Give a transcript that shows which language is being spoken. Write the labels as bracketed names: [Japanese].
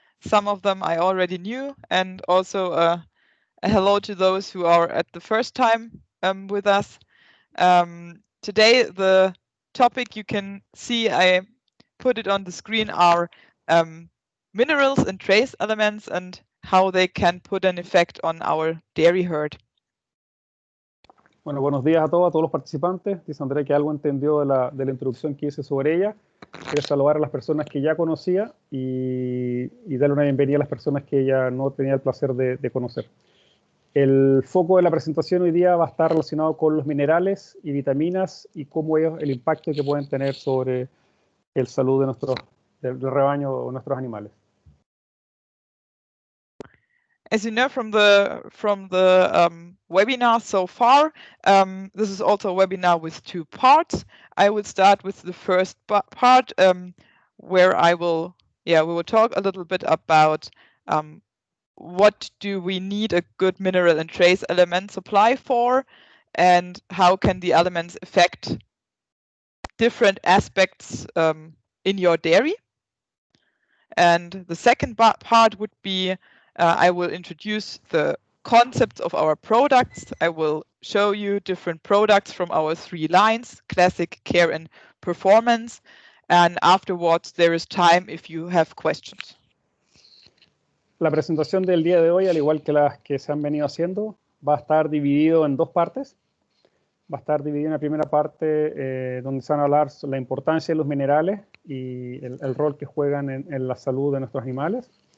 [English] Some of them I already knew, and also a hello to those who are at the first time with us. Today, the topic you can see, I put it on the screen, are minerals and trace elements and how they can put an effect on our dairy herd. [Spanish] Bueno, buenos días a todos los participantes. Dice Andrea que algo entendió de la introducción que hice sobre ella. Quiero saludar a las personas que ya conocía y darle una bienvenida a las personas que ella no tenía el placer de conocer. El foco de la presentación hoy día va a estar relacionado con los minerales y vitaminas y cómo ellos, el impacto que pueden tener sobre el salud del rebaño o nuestros animales. [English] As you know from the webinar so far, this is also a webinar with 2 parts. I will start with the first part where we will talk a little bit about what do we need a good mineral and trace element supply for, and how can the elements affect different aspects in your dairy. And the second part would be I will introduce the concepts of our products. I will show you different products from our 3 lines, Classic, Care, and Performance. And afterwards, there is time if you have questions. [Spanish] La presentación del día de hoy, al igual que las que se han venido haciendo, va a estar dividido en 2 partes. Va a estar dividido en la primera parte donde se van a hablar sobre la importancia de los minerales y el rol que juegan en la salud de nuestros animales.